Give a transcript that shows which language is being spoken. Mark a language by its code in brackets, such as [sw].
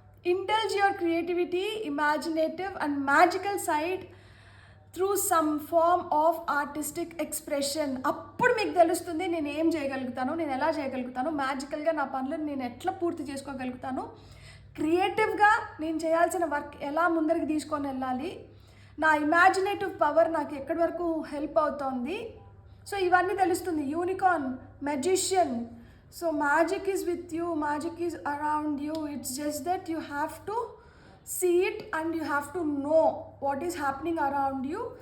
[en] Indulge your creativity, imaginative and magical side through some form of artistic expression. [te] అప్పుడు మీకు తెలుస్తుంది నేను ఏం చేయగలుగుతాను, నేను ఎలా చేయగలుగుతాను, మ్యాజికల్గా నా పనులను నేను ఎట్లా పూర్తి చేసుకోగలుగుతాను, క్రియేటివ్గా నేను చేయాల్సిన వర్క్ ఎలా ముందరికి తీసుకొని వెళ్ళాలి, నా ఇమాజినేటివ్ పవర్ నాకు ఎక్కడి వరకు హెల్ప్ అవుతోంది. సో ఇవన్నీ తెలుస్తుంది. Unicorn, magician. [en] So magic is with you, magic is around you. It's just that you have to see it and you have to know what is happening around you.